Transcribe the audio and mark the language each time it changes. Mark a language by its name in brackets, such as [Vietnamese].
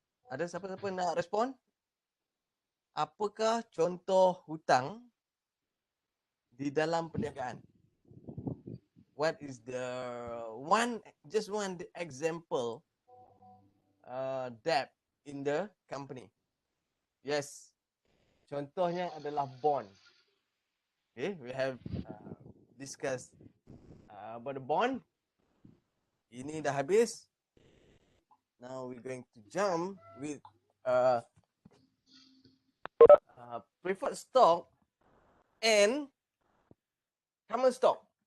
[Malay] Ada siapa-siapa nak respon? Apakah contoh hutang di dalam perniagaan? [English] What is the just one example debt in the company? [Malay] Yes, contohnya adalah bond. [English] Okay, we have discussed about the bond. Ini dah habis. Now we're going to jump with preferred stock and common stock.